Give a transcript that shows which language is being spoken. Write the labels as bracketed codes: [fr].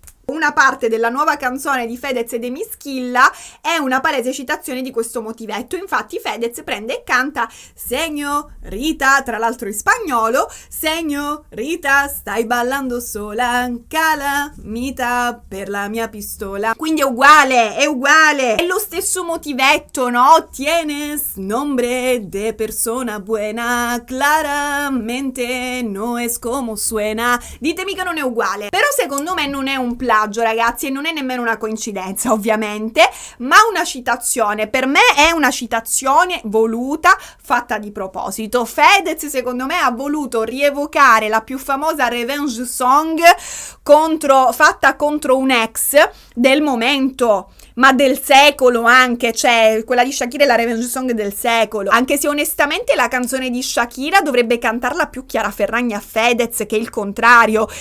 [it] Una parte della nuova canzone di Fedez e De Mischilla è una palese citazione di questo motivetto. Infatti Fedez prende e canta Señorita, tra l'altro in spagnolo, Señorita, stai ballando sola, calamita per la mia pistola. Quindi è uguale, è lo stesso motivetto, no? [es] Tienes nombre de persona buena, claramente no es como suena. [it] Ditemi che non è uguale, però secondo me non è un plagio, ragazzi, e non è nemmeno una coincidenza, ovviamente, ma una citazione. Per me è una citazione voluta, fatta di proposito. Fedez, secondo me, ha voluto rievocare la più famosa revenge song fatta contro un ex del momento, ma del secolo anche, cioè quella di Shakira è la revenge song del secolo, anche se onestamente la canzone di Shakira dovrebbe cantarla più Chiara Ferragni a Fedez che il contrario.